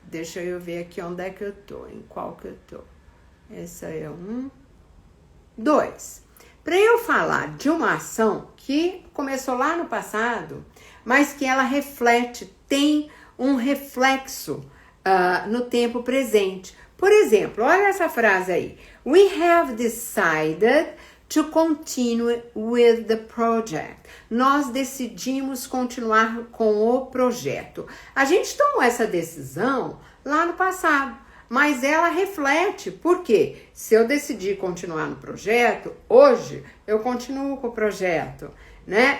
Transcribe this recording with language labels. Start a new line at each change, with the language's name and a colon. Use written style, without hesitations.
Portuguese: Deixa eu ver aqui onde é que eu tô, em qual que eu tô. Essa é 2. Para eu falar de uma ação que começou lá no passado, mas que ela reflete, tem um reflexo no tempo presente. Por exemplo, olha essa frase aí.
English: We have decided to continue with the project.
Portuguese: Nós decidimos continuar com o projeto. A gente tomou essa decisão lá no passado, mas ela reflete, porque se eu decidir continuar no projeto, hoje eu continuo com o projeto, né?